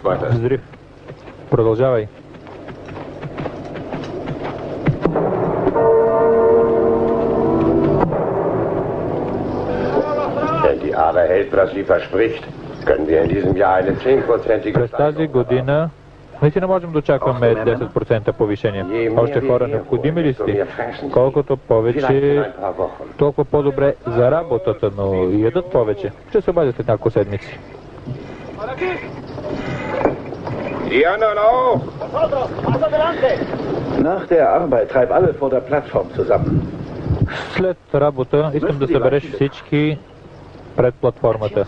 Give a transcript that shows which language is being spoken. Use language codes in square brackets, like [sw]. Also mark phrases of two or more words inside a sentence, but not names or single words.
[bg] Взрив. Продължавай. [de] Wenn die ARA hält, was sie verspricht, können wir in diesem Jahr eine 10%ige [bg] През тази година наистина можем да очакваме 10% повишение. Още хора необходими ли сте? Колкото повече, толкова по-добре за работата, но ядат повече. Ще се обадя след няколко седмици. [de] Nach der Arbeit treib alle vor der Plattform zusammen. [bg] След работа искам да събереш всички пред платформата.